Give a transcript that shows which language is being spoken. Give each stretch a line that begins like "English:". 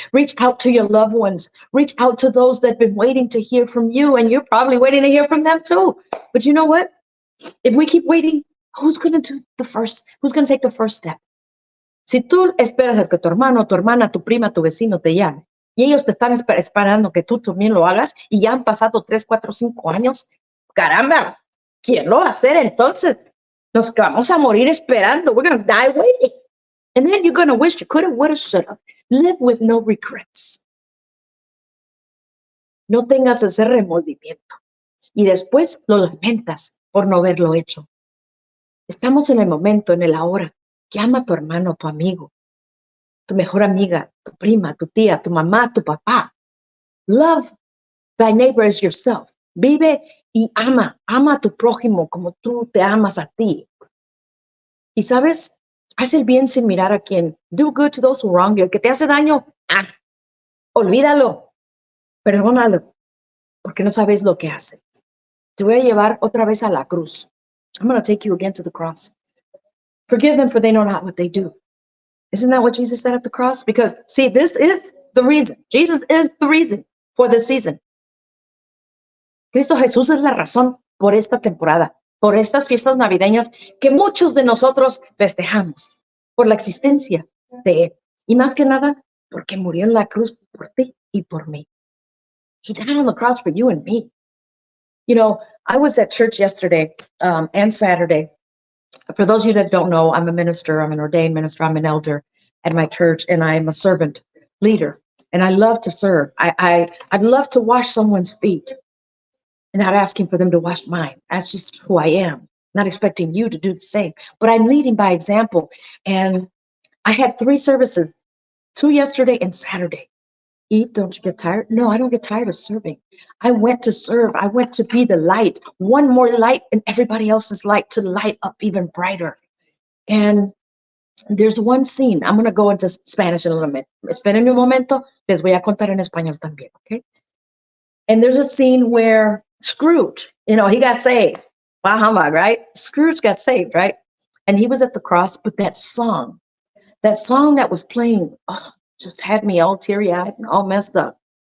English: Reach out to your loved ones. Reach out to those that have been waiting to hear from you, and you're probably waiting to hear from them too. But you know what? If we keep waiting, who's going to do the first? Who's going to take the first step?
Spanish: Si tú esperas a que tu hermano, tu hermana, tu prima, tu vecino te llame y ellos te están esperando que tú también lo hagas y ya han pasado 3, 4, 5 años, caramba, ¿quién lo va a hacer entonces? Nos vamos a morir esperando.
English: We're going to die waiting. And then you're going to wish you could have, would have, should have. Live with no regrets.
Spanish: No tengas ese remordimiento. Y después lo lamentas por no haberlo hecho. Estamos en el momento, en el ahora. Llama a tu hermano, tu amigo, tu mejor amiga, tu prima, tu tía, tu mamá, tu papá.
English: Love thy neighbor as yourself.
Spanish: Vive y ama a tu prójimo como tú te amas a ti. Y sabes, haz el bien sin mirar a quién.
English: Do good to those who wrong you.
Spanish: El que te hace daño, olvídalo, perdónalo, porque no sabes lo que hace. Te voy a llevar otra vez a la cruz.
English: I'm going to take you again to the cross. Forgive them for they know not what they do. Isn't that what Jesus said at the cross? Because, see, this is the reason. Jesus is the reason for this season.
Spanish: Cristo Jesús es la razón por esta temporada, por estas fiestas navideñas que muchos de nosotros festejamos, por la existencia de Él. Y más que nada, porque murió en la cruz por ti y por mí.
English: He died on the cross for you and me. You know, I was at church yesterday and Saturday. For those of you that don't know, I'm a minister. I'm an ordained minister. I'm an elder at my church, and I'm a servant leader. And I love to serve. I'd love to wash someone's feet and not asking for them to wash mine. That's just who I am. Not expecting you to do the same. But I'm leading by example. And I had 3 services, 2 yesterday and Saturday. Eve, don't you get tired? No, I don't get tired of serving. I went to serve. I went to be the light. One more light in everybody else's light to light up even brighter. And there's one scene. I'm going to go into Spanish in a little bit.
Spanish: Esperen un momento. Les voy a contar en español también, okay?
English: And there's a scene where Scrooge, you know, he got saved. Bah humbug, right? Scrooge got saved, right? And he was at the cross, but that song that was playing, just had me all teary-eyed and all messed up.